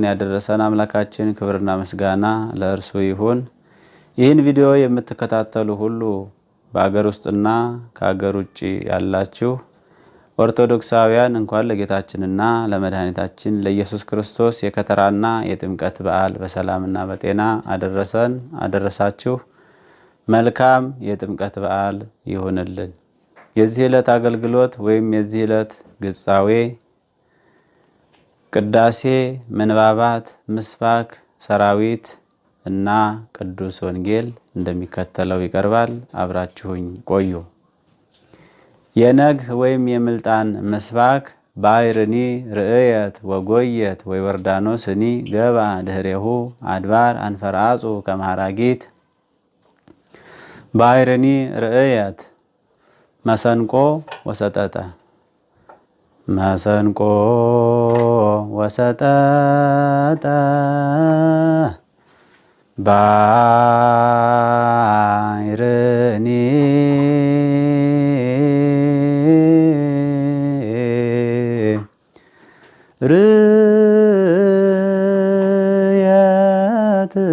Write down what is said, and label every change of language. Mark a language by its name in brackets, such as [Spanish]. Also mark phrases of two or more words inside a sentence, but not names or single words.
[Amharic] ያደረሰን አምላካችን ክብርና ምስጋና ለእርሱ ይሁን። ይህን ቪዲዮ የምትከታተሉ ሁሉ በአገር ውስጥና ከአገር ውጭ ያላችሁ ኦርቶዶክሳውያን እንኳን ለጌታችንና ለመድኃኒታችን ለኢየሱስ ክርስቶስ የከተራና የጥምቀት በዓል በሰላምና በጤና አደረሰን አደረሳችሁ። መልካም የጥምቀት በዓል ይሁንልን። የዚህ ዕለት አገልግሎት ወይም የዚህ ዕለት ግጻዌ ቅዳሴ፣ ምንባባት፣ ምስባክ፣ ሰራዊት እና ቅዱስ ወንጌል እንደሚከተለው ይቀርባል። አብራችሁኝ ቆዩ። የነግ ወይም የምልጣን ምስባክ [Geez] ባሕርኒ ርእየት ወጎየት ወዮርዳኖስኒ ገባ ድህሬሁ አድባር አንፈርአጹ ከመሃራጊት። ባሕርኒ ርእየት መሰንቆ ወሰጠጠ መሰንቆ ወሰጠጠ ባሕርኒ ርእየት